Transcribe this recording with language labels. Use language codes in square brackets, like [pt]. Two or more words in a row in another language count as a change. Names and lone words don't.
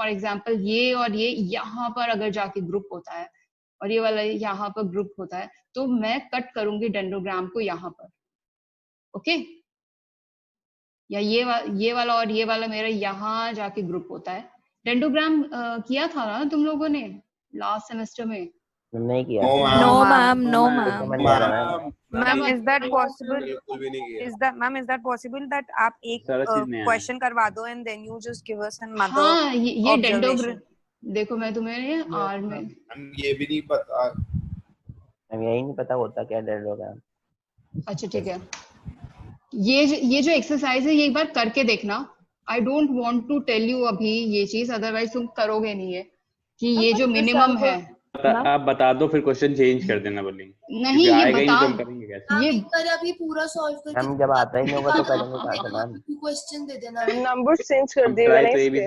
[en] for example [hi] ये और ये यहाँ पर अगर जाके ग्रुप होता है और ये वाला यहाँ पर ग्रुप होता है तो मैं कट करूंगी डेंड्रोग्राम को यहाँ पर, ओके। या ये वाला और ये वाला मेरा यहाँ जाके ग्रुप होता है। डेंड्रोग्राम किया था ना तुम लोगों ने [en] last semester [hi] में? नहीं किया। [en] No ma'am, no ma'am. ma'am is that possible, [hi] बिल्कुल भी नहीं किया। [en] is that possible that [hi] आप एक सारा चीज नया है। [en] क्वेश्चन [hi] करवा दो [en] and then you just give us another [hi] हाँ, ये डेंड्रोग्राम देखो मैं तुम्हें आर में ये भी नहीं पता, हमें यही नहीं पता होता क्या डेंड्रोग्राम। अच्छा ठीक है, ये जो एक्सरसाइज है ये एक बार करके देखना। [en] I don't want to tell you [hi] अभी ये चीज, अदरवाइज तुम करोगे नहीं है कि ये जो मिनिमम है। आप बता दो फिर क्वेश्चन चेंज कर देना बोलेंगे। नहीं ये आएगा ही बता, तो हम करेंगे कैसे? ये अभी पूरा सॉल्व करके हम जब आता ही नहीं होगा तो करेंगे कहाँ से मैम। क्वेश्चन दे देना। नंबर चेंज कर दिए ट्राई मैंने तो इसके।